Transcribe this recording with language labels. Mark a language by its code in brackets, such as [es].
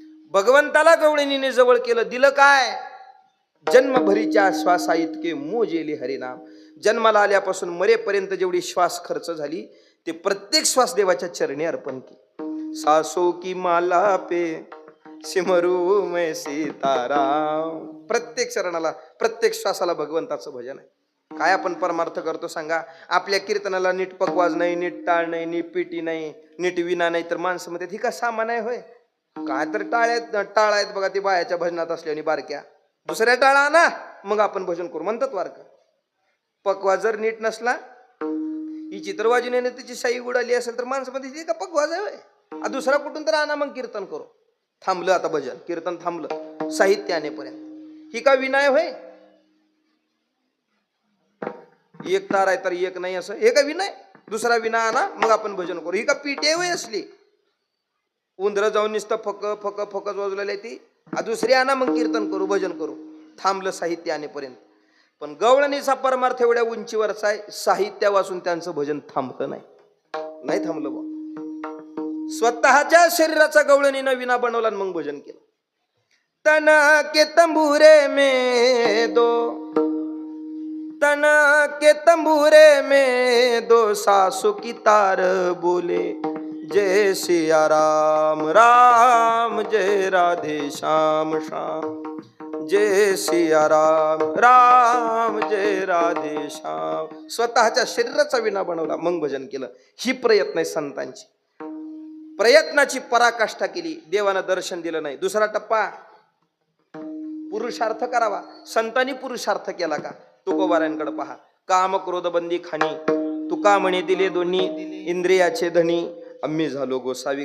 [mr] भगवंताला गवळणीने जवळ केलं. दिलं काय? जन्मभरीच्या श्वासा इतके मोजेले हरिनाम. जन्माला आल्यापासून मरेपर्यंत जेवढी श्वास खर्च झाली ते प्रत्येक श्वास देवाच्या चरणी अर्पण केली. [hi] सासो की माला पे सिमरू मैं सीताराम. [mr] प्रत्येक चरणाला, प्रत्येक श्वासाला भगवंताचं भजन आहे. काय आपण परमार्थ करतो सांगा? आपल्या कीर्तनाला नीट पकवाज नाही, नीट टाळ नाही, नीट पिटी नाही, नीट विना नाही, तर माणसं म्हणतात ही का सामान आहे होय? काय तर टाळ आहेत बघा ते बायाच्या भजनात असल्याने बारक्या. दुसऱ्या टाळा ना मग आपण भजन करू म्हणतात वारक. पकवाज जर नीट नसला, ही चित्रवाजीने तिची शाई उडाली असेल तर माणसं म्हणते का पकवाज आहे होय? दुसरा कुठून तर आणा मग कीर्तन करू. थांबलं आता भजन, कीर्तन थांबलं साहित्य आणेपर्यंत. ही का विनाय होय? एक तार आहे तर एक नाही असं, हे का विनाय? दुसरा विना आणा मग आपण भजन करू. ही का पीटे होय असली? उंदर जाऊन नुसतं फक फक फकच वाजलेली ती, दुसरी आणा मग कीर्तन करू, भजन करू. थांबलं साहित्य आणेपर्यंत. पण गवळणीचा परमार्थ एवढ्या उंचीवरचा आहे, साहित्य वाचून त्यांचं भजन थांबलं नाही थांबलं बा. स्वतःच्या शरीराचा गवळणीनं विना बनवला मग भजन केलं. [hi] तन के तंबूरे में दो, तन के तंबूरे में दो सासू की तार बोले, जय सिया राम राम जय राधे श्याम श्याम, जय सिया राम राम जय राधे श्याम. [mr] स्वतःच्या शरीराचा विना बनवला मग भजन केलं. ही प्रयत्न आहे संतांची. प्रयत्नाची पराकाष्ठा केली, देवानं दर्शन दिलं नाही. दुसरा टप्पा पुरुषार्थ करावा. संतांनी पुरुषार्थ केला का? तुकोबारांकडे पहा. काम क्रोध बंदी खाणी, तुका म्हणे दिले दोन्ही इंद्रियाचे धनी, आम्ही झालो गोसावी.